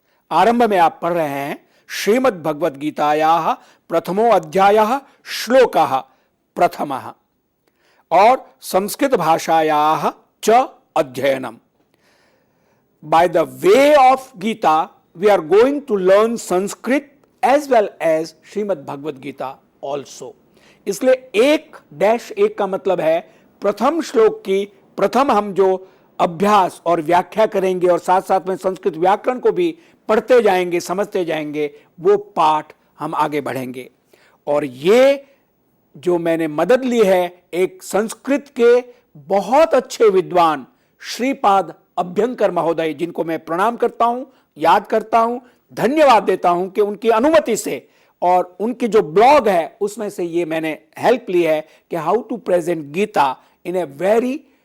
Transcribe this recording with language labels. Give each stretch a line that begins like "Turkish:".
Hindi: आरंभ में आप पढ़ रहे हैं
Sanskrit: श्रीमद् भगवद गीतायाः प्रथमो अध्यायः श्लोकः प्रथमः
Hindi: और
Sanskrit: संस्कृत भाषायाः च अध्ययनम।
English: By the way of Gita, we are going to learn Sanskrit as well as Shrimad Bhagavad Gita also।
Hindi: इसलिए 1-1 का मतलब है प्रथम श्लोक की प्रथम हम जो अभ्यास और व्याख्या करेंगे और साथ साथ में संस्कृत व्याकरण को भी पढ़ते जाएंगे, समझते जाएंगे, वो पाठ हम आगे बढ़ेंगे। और ये जो मैंने मदद ली है एक संस्कृत के बहुत अच्छे विद्वान श्रीपाद अभ्यंकर महोदय, जिनको मैं प्रणाम करता हूं, याद करता हूं, धन्यवाद देता हूं कि उनकी अनुमति से और उनकी जो ब्लॉग है उसमें से ये मैंने हेल्प ली है कि
English: how to present Gita in a very